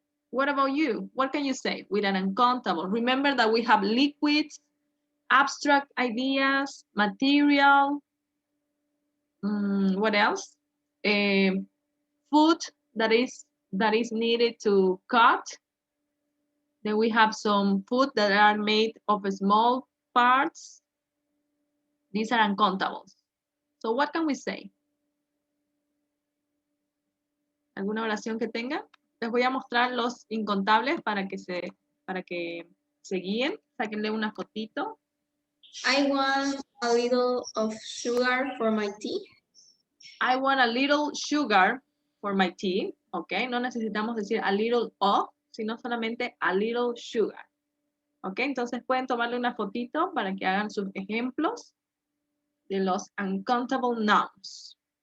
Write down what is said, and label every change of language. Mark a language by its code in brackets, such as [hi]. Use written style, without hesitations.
[en] What about you? What can you say with an uncountable? Remember that we have liquids, abstract ideas, material, what else? Food that is needed to cut. Then we have some food that are made of small parts. These are uncountables. So what can we say? [es] ¿Alguna oración que tenga? Les voy a mostrar los incontables para que se guíen. Sáquenle una fotito. [en] I want a little of sugar for my tea. I want a little sugar for my tea. [es] Ok, no necesitamos decir [en] a little of, [es] sino solamente [en] a little sugar. [es] Ok, entonces pueden tomarle una fotito para que hagan sus ejemplos de los uncountable nouns.